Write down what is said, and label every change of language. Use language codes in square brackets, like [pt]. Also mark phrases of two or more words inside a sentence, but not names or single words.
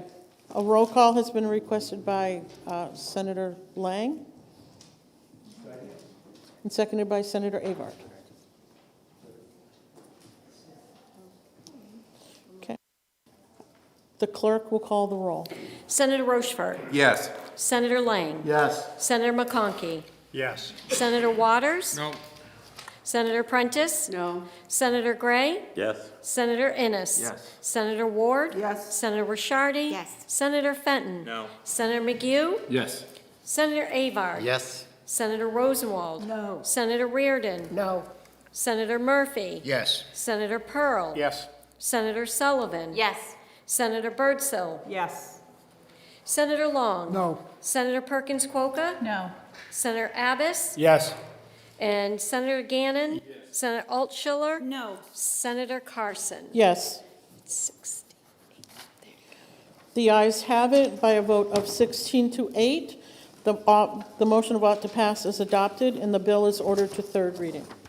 [en] A roll call has been requested by Senator Lang and seconded by Senator Avart. Okay. The clerk will call the roll. Senator Rochefort. Yes. Senator Lang. Yes. Senator McConkey. Yes. Senator Waters. No. Senator Prentice. No. Senator Gray. Yes. Senator Innes. Yes. Senator Ward. Yes. Senator Rishardi. Yes. Senator Fenton. No. Senator McGue. Yes. Senator Avard. Yes. Senator Rosenwald. No. Senator Reardon. No. Senator Murphy. Yes. Senator Pearl. Yes. Senator Sullivan. Yes. Senator Birdsell. Yes. Senator Long. No. Senator Perkins Quokka. No. Senator Abbas. Yes. And Senator Gannon. Senator Altschiller. No. Senator Carson. Yes. 16. The ayes have it by a vote of 16 to 8. The motion of ought to pass is adopted, and the bill is ordered to third reading.